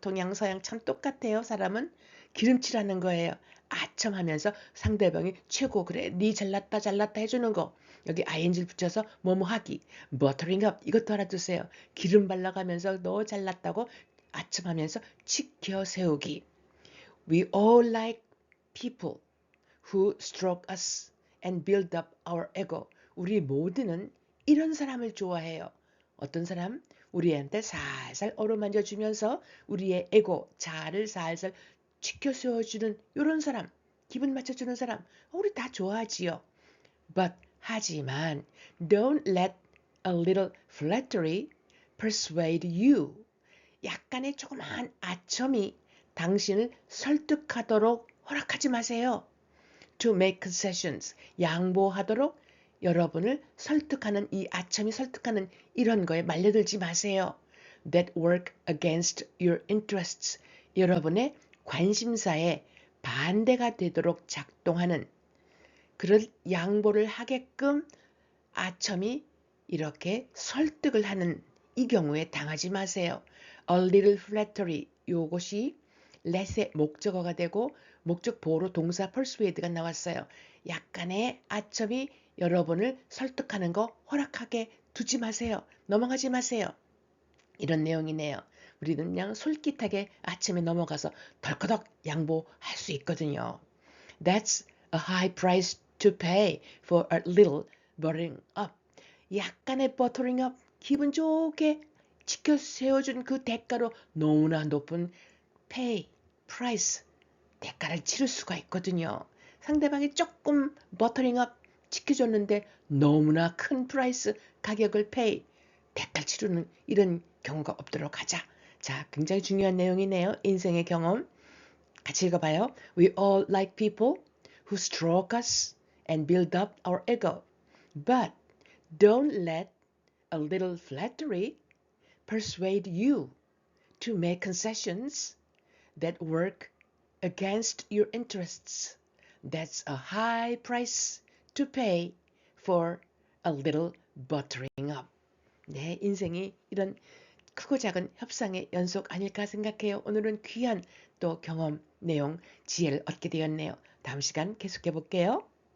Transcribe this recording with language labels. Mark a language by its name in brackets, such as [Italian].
[Korean] 동양서양 참 똑같아요. 사람은 기름칠하는 거예요. 아첨하면서 상대방이 최고 그래 니 잘났다 잘났다 해주는 거. 여기 ing를 붙여서 뭐뭐 하기. buttering up 이것도 알아두세요. 기름 발라가면서 너 잘났다고 아첨하면서 치켜 세우기. [English] We all like people who stroke us and build up our ego. [Korean] 우리 모두는 이런 사람을 좋아해요. 어떤 사람? 우리한테 살살 어루만져주면서 우리의 에고, 자아를 살살 치켜 세워주는 이런 사람, 기분 맞춰주는 사람, 우리 다 좋아하지요. [English] But [Korean] 하지만 [English] don't let a little flattery persuade you. [Korean] 약간의 조그마한 아첨이 당신을 설득하도록 허락하지 마세요. [English] To make concessions, [Korean] 양보하도록 여러분을 설득하는 이 아첨이 설득하는 이런 거에 말려들지 마세요. [English] That work against your interests, [Korean] 여러분의 관심사에 반대가 되도록 작동하는 그런 양보를 하게끔 아첨이 이렇게 설득을 하는 이 경우에 당하지 마세요. [English] A little flattery, [Korean] 요것이 let의 목적어가 되고 목적 보호로 동사 persuade가 나왔어요. 약간의 아첨이 여러분을 설득하는 거 허락하게 두지 마세요. 넘어가지 마세요. 이런 내용이네요. 우리는 그냥 솔깃하게 아침에 넘어가서 덜커덕 양보할 수 있거든요. [English] That's a high price to pay for a little buttering up. [Korean] 약간의 buttering up, 기분 좋게 지켜 세워준 그 대가로 너무나 높은 pay, price, 대가를 치를 수가 있거든요. 상대방이 조금 buttering up 지켜줬는데 너무나 큰 price, 가격을 pay, 대가를 치르는 이런 경우가 없도록 하자. 자, 굉장히 중요한 내용이네요. 인생의 경험. 같이 읽어봐요. [English] We all like people who stroke us and build up our ego. But don't let a little flattery persuade you to make concessions that work against your interests. That's a high price to pay for a little buttering up. [Korean] 네, 인생이 이런 크고 작은 협상의 연속 아닐까 생각해요. 오늘은 귀한 또 경험, 내용, 지혜를 얻게 되었네요. 다음 시간 계속해 볼게요.